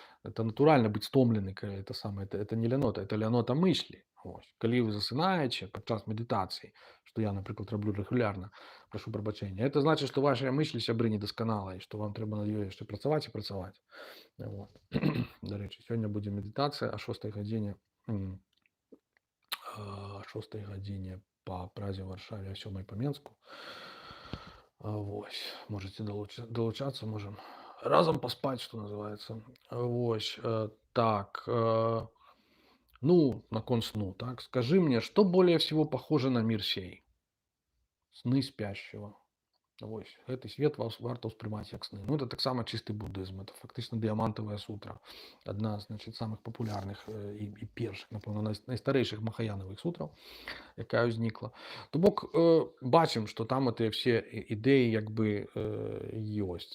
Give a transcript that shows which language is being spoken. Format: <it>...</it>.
<be>Это натуральна быць стомлены, калі это самае, это не лянота, это лянота мыслі. Ось. Калі вы засынаеце падчас медытацыі, што я, напрыклад, раблю рэгулярна, прашу прабачэння, это значыць, што вашыя мыслі, сябры, недасканалыя, і што вам трэба над ёй яшчэ працаваць і працаваць. Вот. Дарэчы, сёння будзе медытацыя о 6 гадзіне, о 6 гадзіне па Празе, Варшаве, о 7 па Менску. Вось.</be> <ru>Можете долучацца, можем разом поспать, что называется. Вось. Так.</ru> <be>Ну, наконт сну, так.</be> <ru>Скажи мне, что более всего похоже на мир сей? Сны спящего. Вось.</ru> <be>Гэты свет варта ўспрымаць як сны. Ну, это таксама чысты буддызм. Это фактычна дыямантавая сутра. Адна, значит, самых папулярных і першых, напэўна, найстарэйшых махаянавых сутраў, якая ўзнікла. То бок, бачым, што там гэтыя все ідэі як бы ёсць.</be>